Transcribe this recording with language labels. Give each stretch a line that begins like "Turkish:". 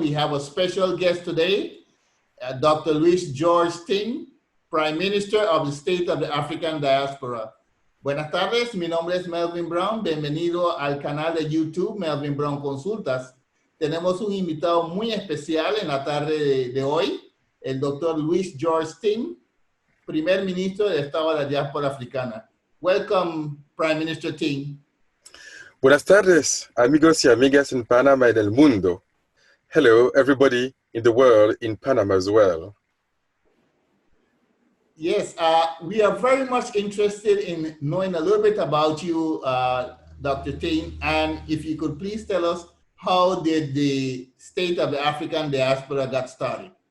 English: We have a special guest today, Dr. Luis George Tin, Prime Minister of the State of the African Diaspora.
Spanish: Buenas tardes, mi nombre es Melvin Brown. Bienvenido al canal de YouTube Melvin Brown Consultas. Tenemos un invitado muy especial en la tarde de hoy, el Dr. Luis George Tin, Primer Ministro del Estado de la Diáspora Africana.
English: Welcome, Prime Minister Tin.
Spanish: Buenas tardes, amigos y amigas en Panamá y del mundo.
English: Hello, everybody in the world, in Panama as well. Yes, we are very much interested in knowing a little bit about you, Dr. Tin, and if you could please tell us, how did the State of the African Diaspora got started?